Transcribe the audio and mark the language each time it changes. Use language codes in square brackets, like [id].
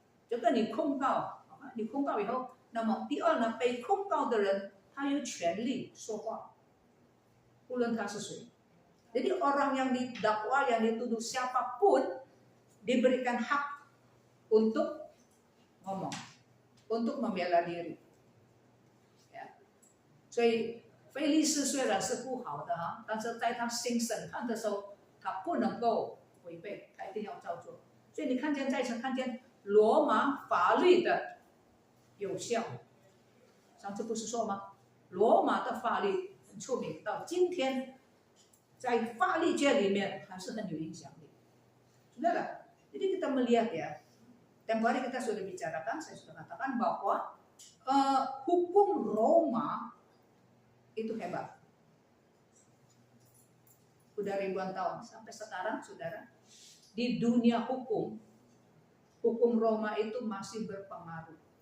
[zh] 这个你控告以后，那么第二呢，被控告的人他有权利说话，不论他是谁。 [id] Jadi orang yang didakwa, yang dituduh siapapun diberikan hak untuk ngomong, untuk membela diri. Ya. [zh] 所以菲利斯虽然是不好的哈，但是在他新审判的时候，他不能够违背，他一定要照做。所以你看见在场看见罗马法律的有效。上次不是说吗？罗马的法律很出名，到今天在法律界里面还是很有影响力。 [id] Saudara, jadi kita melihat ya, tempoh hari kita sudah bicarakan, saya sudah katakan bahwa hukum Roma itu hebat. Udah ribuan tahun sampai sekarang, saudara, di dunia hukum Roma itu masih berpengaruh.